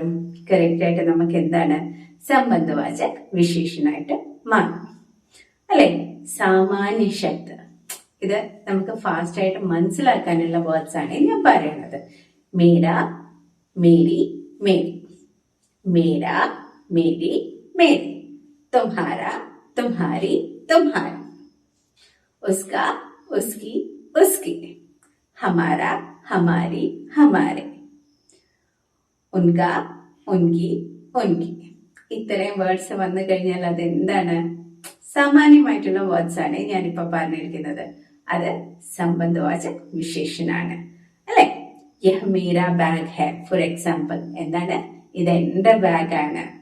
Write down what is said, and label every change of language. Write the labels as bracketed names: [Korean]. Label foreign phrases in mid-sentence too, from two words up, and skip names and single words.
[Malayalam] കറക്റ്റ് ആയിട്ട് നമുക്ക് എന്താണ്? സംബന്ധവാചക വിശേഷനായിട്ട് മാറും അല്ലെ. സാമാന്യ ശബ്ദ, ഇത് നമുക്ക് ഫാസ്റ്റ് ആയിട്ട് മനസ്സിലാക്കാനുള്ള വേർഡ്സ് ആണ് ഞാൻ പറയുന്നത്. [Hindi] मेरा, मेरी, मेरी, मेरा, मेरी, मेरी, तुम्हारा, तुम्हारी, तुम्हारी, उसका, उसकी, उसकी, हमारा, हमारी, हमारे, उनका, उनकी, उनकी. [Malayalam] ഇത്രയും വേർഡ്സ് വന്നു കഴിഞ്ഞാൽ അത് എന്താണ്? സാമാന്യമായിട്ടുള്ള വേർഡ്സ് ആണ് ഞാനിപ്പോ പറഞ്ഞിരിക്കുന്നത്. അത് സംബന്ധവാചക വിശേഷനാണ് അല്ലെ. [Hindi] यह मेरा बैग है, [English] for example [Hindi] എന്താണ്? [Malayalam] ഇത് എന്റെ ബാഗാണ്.